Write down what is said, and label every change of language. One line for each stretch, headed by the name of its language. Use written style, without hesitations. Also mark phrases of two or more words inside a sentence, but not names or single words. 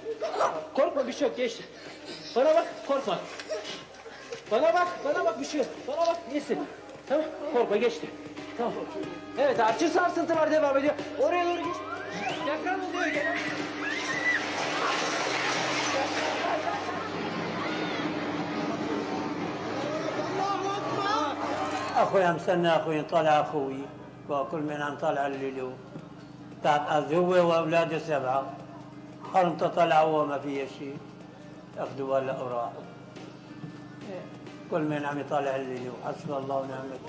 Turkish: Korkma bir şey yok, geçti. Bana bak, korkma. Bana bak bir şey yok. Bana bak, geçsin. Tamam, korkma geçti. Tamam. Evet, açı sarsıntı var, devam ediyor. Oraya doğru geç. Yakın diyor, gel.
Arabic: اخويا مستنى اخوي طالع اخوي وكل من عم طالع الليلو تعب هو واولاده 7 قالوا انت طالع هو ما فيه شيء اخذوا هلا اوراق كل من عم يطالع الليلو حسبي الله ونعم الوكيل.